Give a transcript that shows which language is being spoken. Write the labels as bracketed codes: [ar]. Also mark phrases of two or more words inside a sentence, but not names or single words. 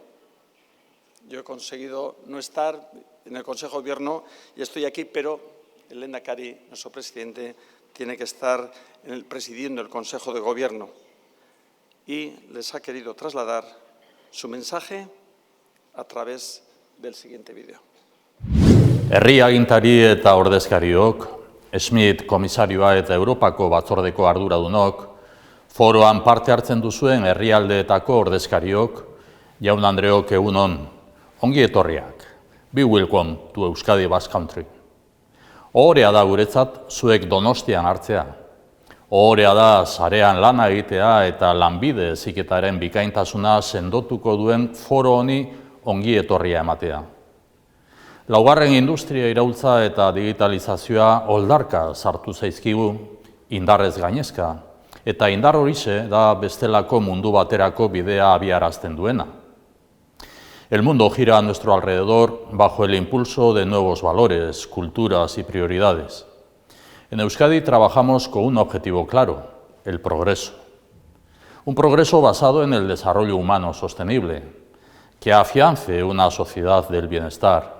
[es] Yo he conseguido no estar en el Consejo de Gobierno y estoy aquí, pero el lehendakari, nuestro presidente, tiene que estar presidiendo el Consejo de Gobierno. y les ha querido trasladar su mensaje a través del siguiente vídeo. [eu] Herri agintari eta ordezkariok, Schmit komisarioa eta Europako Batzordeko arduradunok, foroan parte hartzen duzuen herrialdeetako ordezkariok, jaun Andreok egunon, ongi etorriak, [en] be welcome to Euskadi Basque Country. [eu] Ohorea da guretzat zuek Donostian hartzea. Ohorea da sarean lana egitea eta Lanbide Heziketaren Bikaintasuna sendotuko duen foro honi ongi etorria ematea. Laugarren industria iraultza eta digitalizazioa oldarka sartu zaizkigu, indarrez gainezka, eta indar horixe da bestelako mundu baterako bidea abiarazten duena. [es] El mundo gira a nuestro alrededor bajo el impulso de nuevos valores, culturas y prioridades. En Euskadi trabajamos con un objetivo claro, el progreso. Un progreso basado en el desarrollo humano sostenible, que afiance una sociedad del bienestar.